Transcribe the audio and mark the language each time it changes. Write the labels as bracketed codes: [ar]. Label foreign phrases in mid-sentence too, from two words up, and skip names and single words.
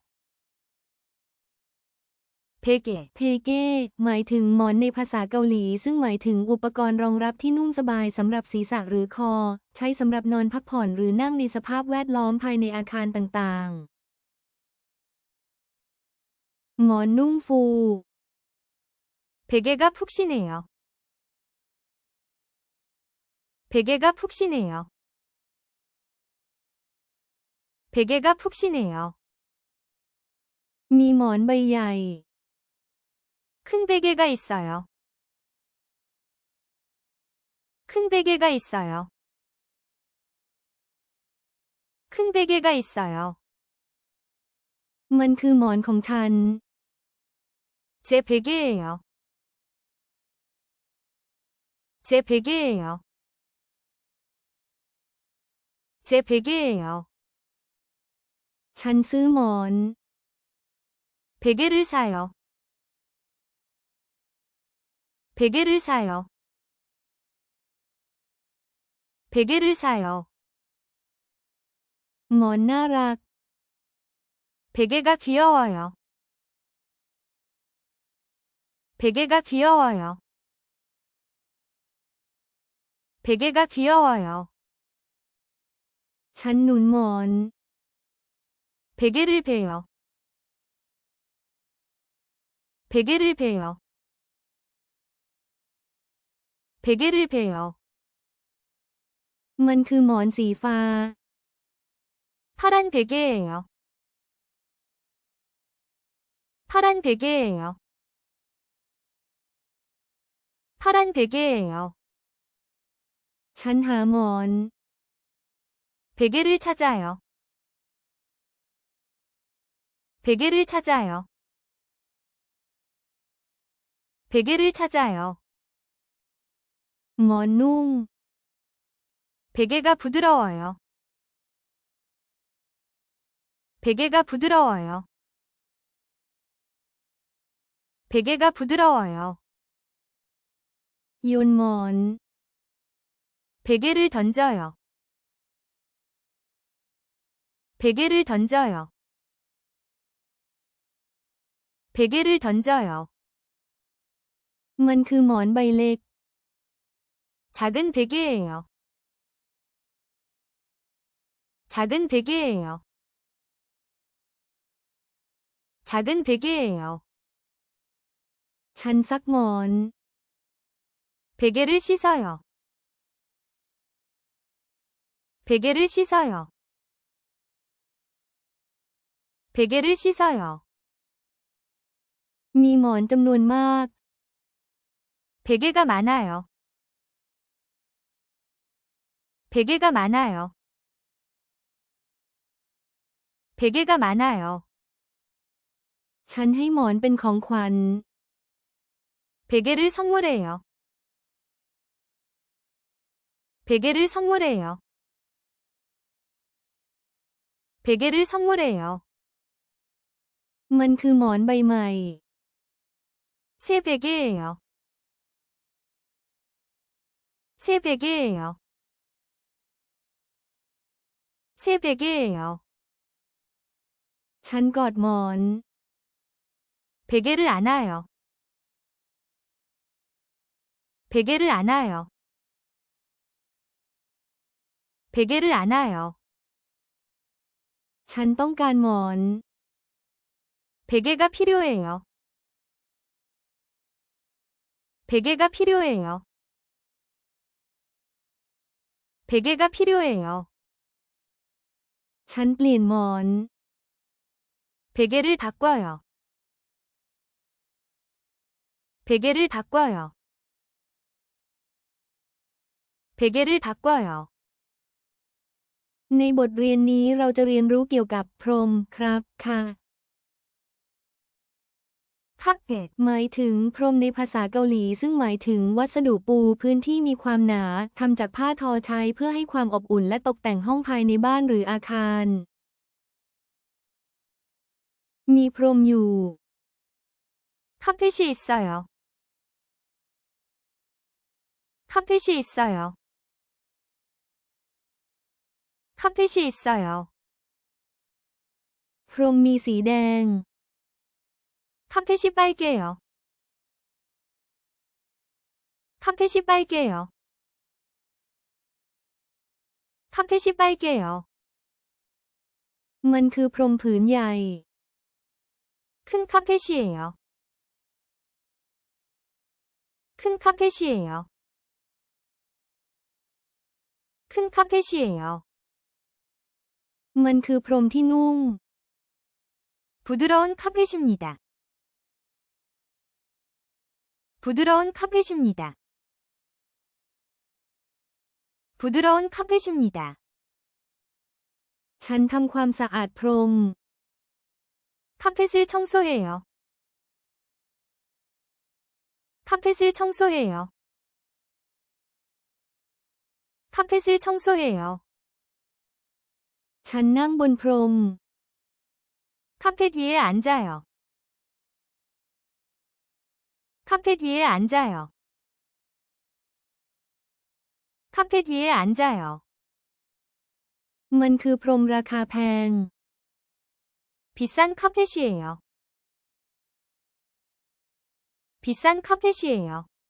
[ko] 베개, [th] เพเก้หมายถึงหมอนในภาษาเกาหลีซึ่งหมายถึงอุปกรณ์รองรับที่นุ่มสบายสำหรับศีรษะหรือคอใช้สำหรับนอนพักผ่อนหรือนั่งในสภาพแวดล้อมภายในอาคารต่างๆหมอนนุ่มฟู [ko] 베개가 푹신해요. 베개가 푹신해요. 베개가 푹신해요. [th] มีหมอนใบใหญ่ [ko] 큰 베개가 있어요. 큰 베개가 있어요. 큰 베개가 있어요. [th] มันคือหมอนของฉัน [ko] 제 베개예요. 제 베개예요. 제 베개예요. [th] ฉันซื้อหมอน [ko] 베개를 사요. 베개를 사요. 베개를 사요. [th] หมอนน่ารัก [ko] 베개가 귀여워요. 베개가 귀여워요. 베개가 귀여워요. [th] ฉันหนุนหมอน [ko] 베개를 베요. 베개를 베요. 베개를 베요. [th] มันคือหมอนสีฟ้า [ko] 파란 베개예요. 파란 베개예요. 파란 베개예요. [th] ฉันหาหมอน [ko] 베개를 찾아요. 베개를 찾아요. 베개를 찾아요. [th] หมอนนุ่ม [ko] 베개가 부드러워요. 베개가 부드러워요. 베개가 부드러워요. [th] โยนหมอน [ko] 베개를 던져요. 베개를 던져요. 베개를 던져요. [th] มันคือหมอนใบเล็ก [ko] 작은 베개예요. 작은 베개예요. 작은 베개예요. [th] ฉันซักหมอน [ko] 베개를 씻어요. 베개를 씻어요. 베개를 씻어요. [th] มีหมอนจำนวนมาก [ko] 베개가 많아요. 베개가 많아요. 베개가 많아요. [th] ฉันให้หมอนเป็นของขวัญ [ko] 베개를 선물해요. 베개를 선물해요. 베개를 선물해요. [th] มันคือหมอนใบใหม่ [ko] 새 베개예요. 새 베개예요. 새 베개예요. [th] ฉันกอดหมอน [ko] 베개를 안아요. 베개를 안아요. 베개를 안아요. [th] ฉันต้องการหมอน [ko] 베개가 필요해요. 베개가 필요해요. 베개가 필요해요. [th] ฉันเปลี่ยนหมอน [ko] 베개를 바꿔요. 베개를 바꿔요. 베개를 바꿔요. [th] ในบทเรียนนี้เราจะเรียนรู้เกี่ยวกับพรมครับค่ะ [ko] 카펫, [th] หมายถึงพรมในภาษาเกาหลีซึ่งหมายถึงวัสดุปูพื้นที่มีความหนาทำจากผ้าทอใช้เพื่อให้ความอบอุ่นและตกแต่งห้องภายในบ้านหรืออาคาร มีพรมอยู่ [ko] 카펫이 있어요. 카펫이 있어요. 카펫이 있어요. [th] พรมมีสีแดง [ko] 카펫이 빨개요. 카펫이 빨개요. 카펫이 빨개요. [th] มันคือพรมผืนใหญ่ [ko] 큰 카펫이에요. 큰 카펫이에요. 큰 카펫이에요. [th] มันคือพรมที่นุ่ม [ko] 부드러운 카펫입니다. 부드러운 카펫입니다. 부드러운 카펫입니다. [th] ฉันทำความสะอาดพรม [ko] 카펫을 청소해요. 카펫을 청소해요. 카펫을 청소해요. [th] ฉันนั่งบนพรม [ko] 카펫 위에 앉아요. 카펫 위에 앉아요. 카펫 위에 앉아요. [th] มันคือพรมราคาแพง [ko] 비싼 카펫이에요. 비싼 카펫이에요.